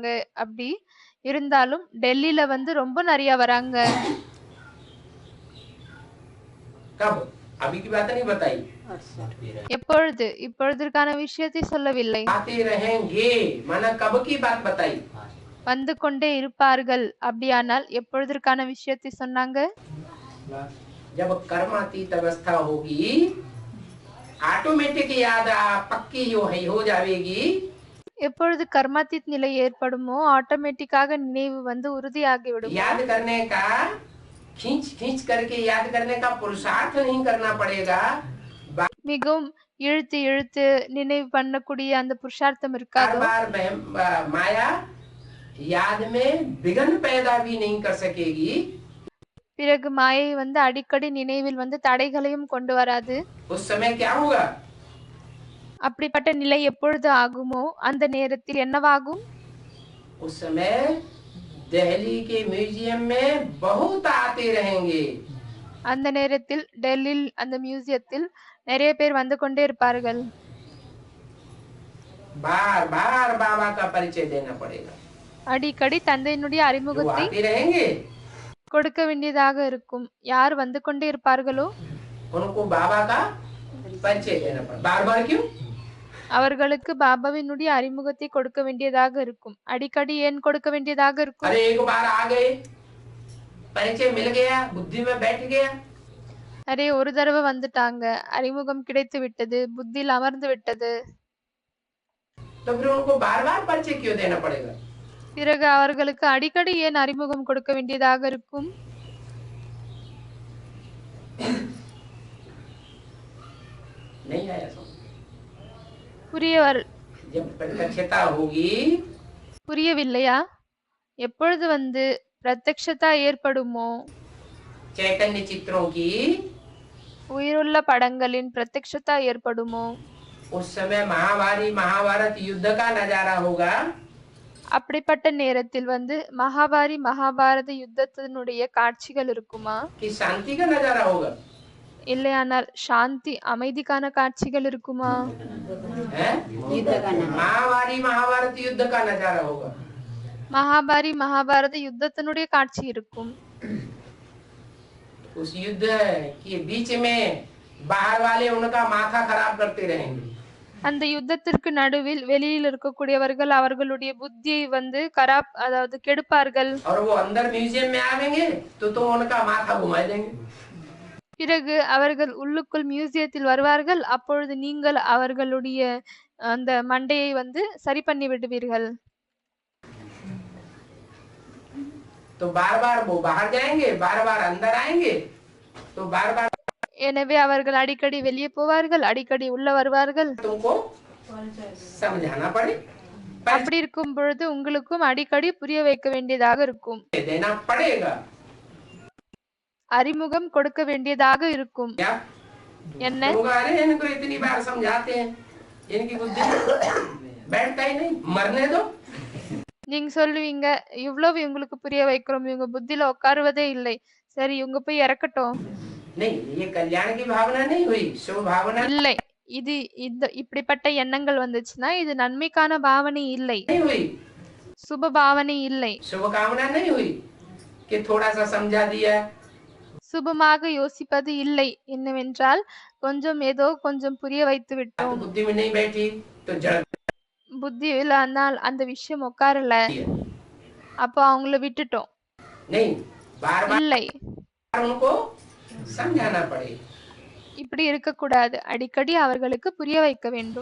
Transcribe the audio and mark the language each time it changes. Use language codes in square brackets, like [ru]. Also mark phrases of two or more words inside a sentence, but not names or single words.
[ta] அப்படி இருந்தாலும் டெல்லியில வந்து ரொம்ப நிறைய வராங்க. [hi] कब? अभी की बात नहीं बताई। [ta] எப்பொழுது? இப்பொழுதற்கான விஷயத்தை சொல்லவில்லை. [hi] आते रहेंगे माना कब की बात बताई। [ta] வந்து கொண்டே இருப்பார்கள். அப்படியானால் எப்பொழுதற்கான விஷயத்தை சொன்னாங்க? [hi] जब कर्मातीत अवस्था होगी, ऑटोमेटिक याद पक्की हो जाएगी। [ta] எப்பொழுது கர்மாतीत நிலை ஏற்படுமோ ஆட்டோமேட்டிக்காக நினைவு வந்து உறுதியாகி விடும். [hi] याद करने का खींच खींच करके याद करने का पुरुषार्थ नहीं करना पड़ेगा। [ta] மிகவும் இழுத்து இழுத்து நினைவு பண்ணக்கூடிய அந்த புருஷார்த்தம் இருக்காது. [hi] बार बार माया याद में विघ्न पैदा भी नहीं कर सकेगी। [ta] பிறகு மாயை வந்து அடிக்கடி நினைவில் வந்து தடைகளையும் கொண்டு வராது. [hi] उस समय क्या होगा? [ta] அப்படிப்பட்ட நிலை எப்பொழுது ஆகுமோ அந்த நேரத்தில் என்னவாகும்? [hi] उस समय दिल्ली के म्यूजियम में बहुत आते रहेंगे। [ta] அந்த நேரத்தில் டெல்லியில் அந்த மியூசியத்தில் நிறைய பேர் வந்து கொண்டே இருப்பார்கள். [hi] बार बार बाबा का परिचय देना पड़ेगा। [ta] அடிக்கடி தந்தையினுடைய [hi] जो [ta] அறிமுகத்தை [hi] आते रहेंगे [ta] கொடுக்க வேண்டியதாக இருக்கும். யார் வந்து கொண்டே இருப்பார்களோ [hi] उनको बाबा का परिचय देना पड़ेगा। बार बार क्यों? [ta] அவர்களுக்கு பாபாவினுடைய அறிமுகத்தை கொடுக்க வேண்டியதாக இருக்கும். அடிக்கடி ஏன் கொடுக்க வேண்டியதாக இருக்கும்? [hi] अरे एक बार आ गए, परिचय मिल गया, बुद्धि में बैठ गया, [ta] அரே ஒரு தடவை வந்துட்டாங்க, அறிமுகம் கிடைத்து விட்டது, புத்தியில் அமர்ந்து விட்டது, [hi] तो फिर उनको बार बार परिचय क्यों देना पड़ेगा? [ta] பிறகு அவர்களுக்கு அடிக்கடி ஏன் அறிமுகம் கொடுக்க வேண்டியதாக இருக்கும்? [hi] नहीं आया समझ। [ta] புரியவர் [hi] जब प्रत्यक्षता होगी, [ta] புரியவில்லையா? எப்பொழுது வந்து பிரத்யக்ஷதா ஏற்படுமோ, [hi] चैतन्य चित्रों की, [ta] உயிருள்ள படங்களின் பிரத்யக்ஷதா ஏற்படுமோ, [hi] उस समय महाभारी महाभारत युद्ध का नजारा होगा। [ta] அப்படிப்பட்ட நேரத்தில் வந்து மகாபாரி மகாபாரத யுத்தத்தினுடைய காட்சிகள் இருக்குமா? [hi] कि शांति का नजारा होगा? [ta] இல்லையானால் சாந்தி அமைதிக்கான காட்சிகள் இருக்குமா? [hi] हैं? महाभारी महाभारत युद्ध का नजारा होगा। [ta] மகாபாரி மகாபாரத யுத்தத்தினுடைய காட்சி இருக்கும். [hi] उस युद्ध के बीच में बाहर वाले उनका माथा खराब करते रहेंगे। [ta] அந்த யுத்தத்திற்கு நடுவில் வெளியில் இருக்கக்கூடியவர்கள் அவர்களுடைய புத்தியை வந்து கராப் அதாவது கெடுப்பார்கள். [hi] और वो अंदर म्यूजियम में आवेंगे तो उनका माथा घुमा देंगे। [ta] பிறகு அவர்கள் உள்ளுக்குள் மியூசியத்தில் வருவார்கள். அப்பொழுது நீங்கள் அவர்களுடைய அந்த மண்டையை வந்து சரி பண்ணி விடுவீர்கள். [hi] तो बार बार वो बाहर जाएंगे, बार बार अंदर आएंगे, तो बार बार [ta] எனவே அவர்கள் அடிக்கடி வெளியே போவார்கள், அடிக்கடி உள்ள வருவார்கள். [hi] तुमको समझाना पड़े, [ta] அப்படி இருக்கும் பொழுது உங்களுக்கும் அடிக்கடி புரிய வைக்க வேண்டியதாக இருக்கும், [hi] देना पड़ेगा। [ta] அறிமுகம் கொடுக்க வேண்டியதாக இருக்கும். [hi] क्या [ta] என்ன? [hi] लोग अरे इनको इतनी बार समझाते हैं, इनकी बुद्धि बैठता ही नहीं, मरने दो। [ta] நீங்க சொல்லுவீங்க, இவ்வளவு இவங்களுக்கு புரிய வைக்கிறோம், இவங்க புத்தியில உட்காருவதே இல்லை, சரி இவங்க போய் இறக்கட்டும். [hi] नहीं, ये कल्याण की भावना नहीं हुई, शुभ भावना [ta] இல்லை, இது இந்த இப்படிப்பட்ட எண்ணங்கள் வந்துச்சுன்னா இது நன்மைக்கான பாவனை இல்லை, [hi] नहीं हुई, [ta] சுப பாவனை இல்லை. [hi] शुभ कामना नहीं हुई कि थोड़ा सा समझा दिया। [ta] சுபமாக யோசிப்பது இல்லை. என்னவென்றால் கொஞ்சம் ஏதோ கொஞ்சம் புரிய வைத்து [hi] तो [ta] விட்டோம், [hi] बुद्धि में नहीं बैठी तो जड़ [ta] புத்தியில் ஆனால் அந்த விஷயம் உட்காரல, அப்போ அவங்கள விட்டுட்டோம். [hi] नहीं, बार बार [ta] இல்லை, [hi] उनको समझाना पड़ेगा। [ta] இப்படி இருக்கக்கூடாது, அடிக்கடி அவர்களுக்கு புரிய வைக்க வேண்டும்.